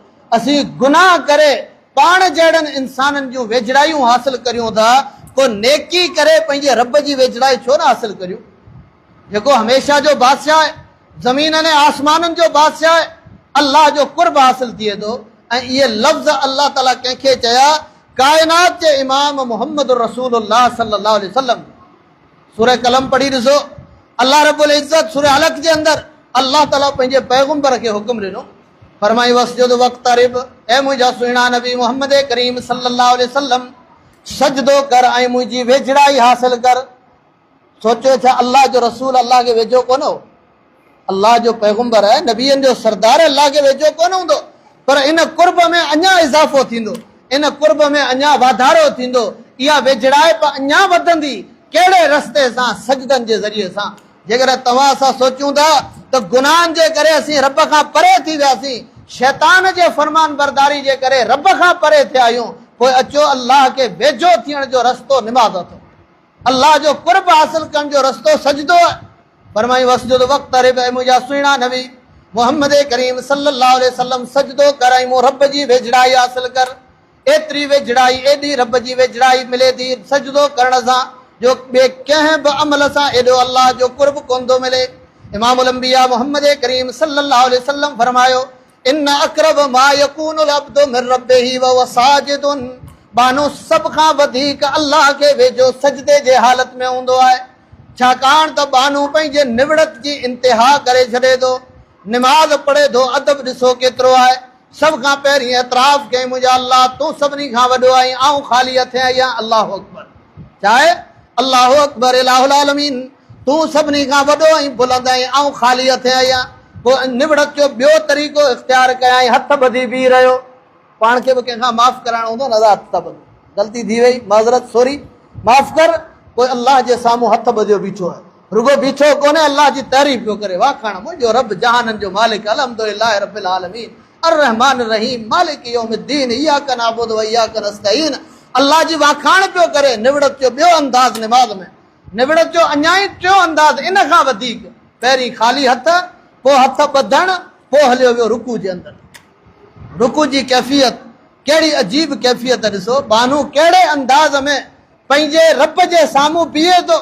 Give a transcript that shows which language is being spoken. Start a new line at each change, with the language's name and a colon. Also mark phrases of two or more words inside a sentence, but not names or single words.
Sindhi: असीं गुनाह करे पाण जहिड़नि इंसाननि जूं वेझड़ायूं हासिल करियूं था, को नेकी करे पंहिंजे रब जी वेझड़ाई छो न हासिल करियूं? जेको हमेशा जो बादशाह आहे, ज़मीन ऐं आसमाननि जो बादशाह आहे, अलाह जो कुर्ब हासिल थिए थो। ऐं इहे लफ़्ज़ अलाह ताला कंहिंखे चया? काइनात जे इमाम मुहम्मद रसूलुल्लाह
Arabic: صلى الله عليه وسلم.
Sindhi: सूरह कलम पढ़ी ॾिसो, अल्लाह रब्बुल इज़्ज़त सूरह अलक़ जे अंदरि अल्लाह ताला पंहिंजे पैगंबर खे हुकुम ॾिनो, फरमाई
Arabic: واسجد واقترب,
Sindhi: ऐ मुंहिंजा सुहिणा नबी मुहम्मद करीम
Arabic: صلى الله عليه وسلم
Sindhi: सजदो कर ऐं मुंहिंजी वेझड़ाई हासिल कर। सोचो छा अल्लाह जो रसूल अल्लाह खे वेझो कोन हो? अल्लाह जो पैगंबर आहे, नबीअनि जो सरदार, अल्लाह खे वेझो कोन हूंदो, पर इन कुर्ब में अञा इज़ाफ़ो थींदो, इन कुर्ब में अञा वाधारो थींदो, इहा वेझड़ाइप अञा वधंदी। कहिड़े रस्ते सां? सजदनि जे ज़रिए सां। जेकर तव्हां असां सोचूं था त गुनाहनि जे करे असीं रब खां परे थी वियासीं, शैतान जे फरमान बरदारी जे करे रब खां परे थिया आहियूं, पोइ अचो अल्लाह खे वेझो थियण जो रस्तो निमाज़ अथव, अल्लाह जो कुर्ब हासिल करण जो रस्तो सजदो आहे। फरमाई
Arabic: واسجد واقترب,
Sindhi: ऐं मुंहिंजा सुहिणा नबी मुहम्मद करीम
Arabic: صلى الله عليه وسلم
Sindhi: सजदो कर ऐं मूं रब जी वेझड़ाई हासिल कर। एतिरी वेझड़ाई, एॾी रब जी वेझड़ाई मिले थी सजदो करण सां, जो ॿिए कंहिं बि अमल सां एॾो अल्लाह जो कुर्ब कोन थो मिले।
Arabic: إمام الأنبياء محمد كريم صلى الله عليه وسلم फरमायो, إن أقرب ما يكون العبد من ربه وهو ساجد,
Sindhi: बानो सभ खां वधीक अल्लाह खे वेझो सजदे जे हालत में हूंदो आहे, छाकाणि त बानो पंहिंजे निवड़त जी इंतिहा करे छॾे थो, निमाज़ पढ़े थो। अदब ॾिसो केतिरो आहे। सभ खां पहिरीं एतिराफ़ कई, मुंहिंजा अल्लाह तूं सभिनी खां वॾो आहीं, आऊं ख़ाली हथे आहियां।
Arabic: الله أكبر,
Sindhi: छा आहे?
Arabic: الله أكبر إله العالمين,
Sindhi: तूं सभिनी खां वॾो आहीं, बुलंद आहीं, आऊं ख़ाली हथे आहियां। पोइ निवड़त जो ॿियो तरीक़ो इख़्तियार कयां, हथ ॿधी बीह रहियो। पाण खे बि कंहिंखां माफ़ कराइणो हूंदो न, हथ ॿध, ग़लती थी वई, माज़रत, सॉरी, माफ़ कर। कोई अल्लाह जे साम्हूं हथ ॿधियो बीठो आहे, रुगो बीठो कोन्हे, अल्लाह जी तारीफ़ पियो करे, वाखाण मुंहिंजो रब जहाननि जो मालिक,
Arabic: الحمد لله رب العالمين، الرحمن الرحيم، مالك يوم الدين، إياك نعبد وإياك نستعين.
Sindhi: अल्लाह जी वाखाण पियो करे। निवड़त जो ॿियो अंदाज़ निमाज़ में, निवड़त जो अञा ई टियों अंदाज़ इन खां वधीक, पहिरीं ख़ाली हथ, पोइ हथ ॿधण, पोइ हलियो वियो रुकू जे अंदरि। रुकू जी कैफ़ियत कहिड़ी अजीब कैफ़ियत ॾिसो, बानू कहिड़े अंदाज़ में पंहिंजे रब जे साम्हूं बीहे थो।